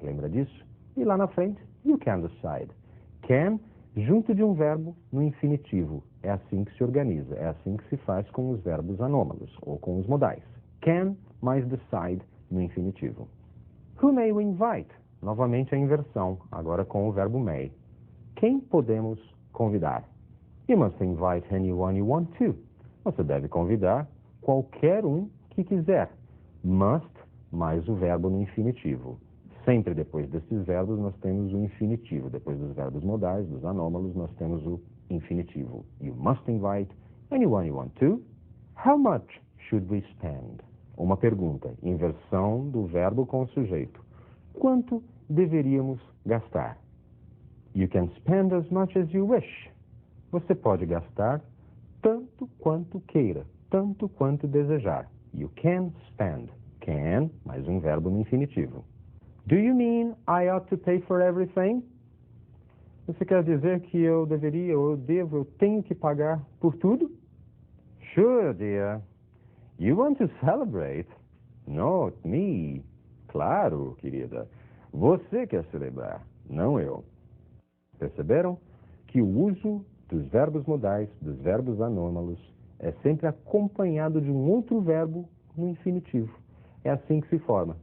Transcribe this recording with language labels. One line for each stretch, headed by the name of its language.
Portuguese: Lembra disso? E lá na frente,
English: you can decide.
Portuguese: Can, junto de um verbo no infinitivo. É assim que se organiza. É assim que se faz com os verbos anômalos, ou com os modais. Can mais decide no infinitivo.
English: Who may we invite?
Portuguese: Novamente a inversão, agora com o verbo may. Quem podemos convidar?
English: You must invite anyone you want to.
Portuguese: Você deve convidar qualquer um que quiser. Must mais o verbo no infinitivo. Sempre depois desses verbos nós temos o infinitivo. Depois dos verbos modais, dos anômalos, nós temos o infinitivo.
English: You must invite anyone you want to. How much should we spend?
Portuguese: Uma pergunta, inversão do verbo com o sujeito. Quanto deveríamos gastar?
English: You can spend as much as you wish.
Portuguese: Você pode gastar tanto quanto queira, tanto quanto desejar.
English: You can spend.
Portuguese: Can, mais um verbo no infinitivo.
English: Do you mean I ought to pay for everything?
Portuguese: Você quer dizer que eu deveria, ou eu devo, eu tenho que pagar por tudo?
English: Sure, dear. You want to celebrate? Not me.
Portuguese: Claro, querida. Você quer celebrar, não eu. Perceberam que o uso dos verbos modais, dos verbos anômalos, é sempre acompanhado de um outro verbo no infinitivo. É assim que se forma.